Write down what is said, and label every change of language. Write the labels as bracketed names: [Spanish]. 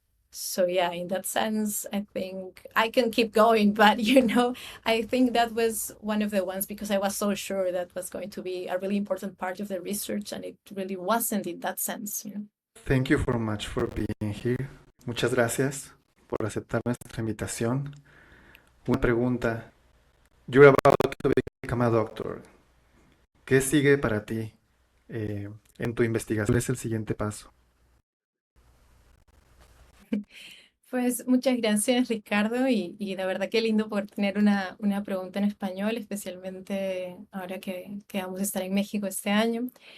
[English] So yeah, in that sense, I think I can keep going, but I think that was one of the ones because I was so sure that was going to be a really important part of the research, and it really wasn't in that sense. Thank you very much for being here. [Spanish] Muchas gracias por aceptar nuestra invitación. Una pregunta. [English] You're about to become a doctor. [Spanish] ¿Qué sigue para ti en tu investigación? ¿Cuál es el siguiente paso? Pues muchas gracias, Ricardo, y la verdad que lindo poder tener una pregunta en español, especialmente ahora que vamos a estar en México este año.